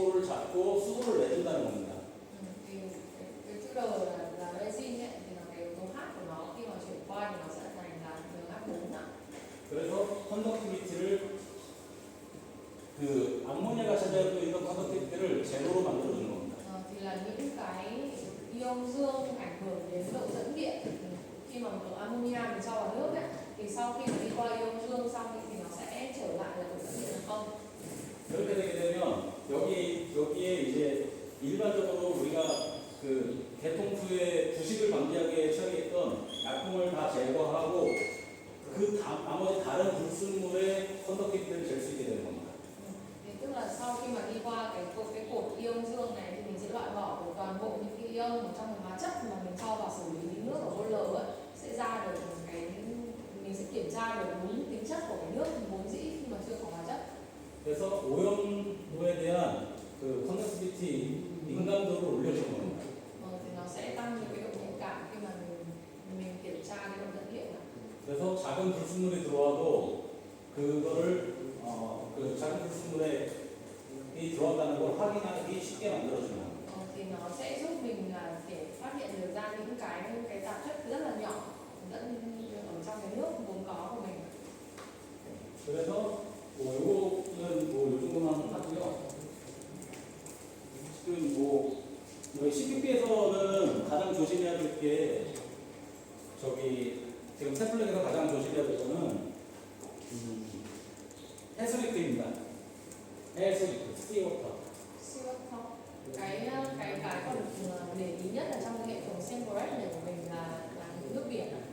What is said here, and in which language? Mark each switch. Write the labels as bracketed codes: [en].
[ko] 잡고 수소를 내준다는 겁니다. [vi] thì cái chữ R là resin ấy, thì là cái yếu tố H của nó khi mà chuyển qua thì nó sẽ thành là NH4 ạ. [ko] 그래서 컨덕티비티를 그 암모니아가 차지하고 있는 컨덕티비티를 제로로 만들어주는 겁니다. [vi] Thì là những cái ion dương ảnh hưởng đến độ dẫn điện. Khi mà một ammonia mình cho vào nước ấy, thì sau khi mà đi qua ion dương xong thì nó sẽ trở lại là độ dẫn điện là không. [ko] 그렇게 되게 되면 여기에 이제 일반적으로 우리가 그 개통 후에 부식을 방지하게 처리했던 약품을 다 제거하고 나머지 다른 불순물의 컨덕티비티를 잴 수 있게 되는 겁니다. [vi] Thì tức là sau khi mà đi qua cái cột ion dương này thì mình sẽ loại bỏ được toàn bộ những cái ion ở trong cái hóa chất mà mình cho vào xử lý nước ở boiler ấy, sẽ ra được một cái mình sẽ kiểm tra được đúng tính chất của cái nước vốn dĩ khi mà chưa có hóa chất. [ko] 그래서 오염도에 대한 그 컨덕티비티 민감도를 올려주는 겁니다. [vi] Thì nó sẽ tăng những cái độ nhạy cảm khi mà mình kiểm tra cái độ dẫn điện này. [ko] 그래서 작은 불순물이 들어와도 그거를 그 작은 불순물에 이 들어왔다는 걸 확인하기 쉽게 만들어주는 겁니다. [vi] Thì nó sẽ giúp mình là để phát hiện được ra những cái tạp chất rất là nhỏ dẫn ở trong cái nước vốn có của mình. [ko] 그래서 요거는 요 정도만 하고요. 지금 여기 CPP에서는 가장 조심해야 될 게 지금 템플릿에서 가장 조심해야 될 거는 해수리크입니다. 해수리크, 씨워터. [vi] Siêu không? Cái còn để ý nhất là trong cái hệ thống Semperex này của mình là nước biển.